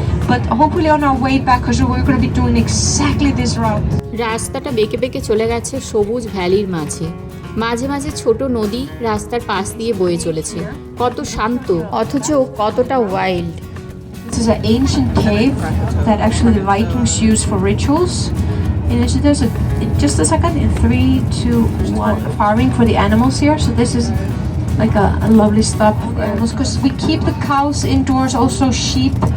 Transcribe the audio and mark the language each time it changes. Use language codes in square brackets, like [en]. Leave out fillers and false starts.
[en] But hopefully on our way back, because we're going to be doing exactly this route. [bn] রাস্তাটা বেঁকে বেঁকে চলে গেছে সবুজ ভ্যালির মাঝে, মাঝে মাঝে ছোট নদী রাস্তার পাশ দিয়ে বয়ে চলেছে। কত শান্ত, অথচ কতটা wild. [en] This is an ancient cave that actually the Vikings used for rituals. And there's just a second, in 3, 2, 1, farming for the animals here. So this is like a lovely stop for animals, because we keep the cows indoors, also sheep.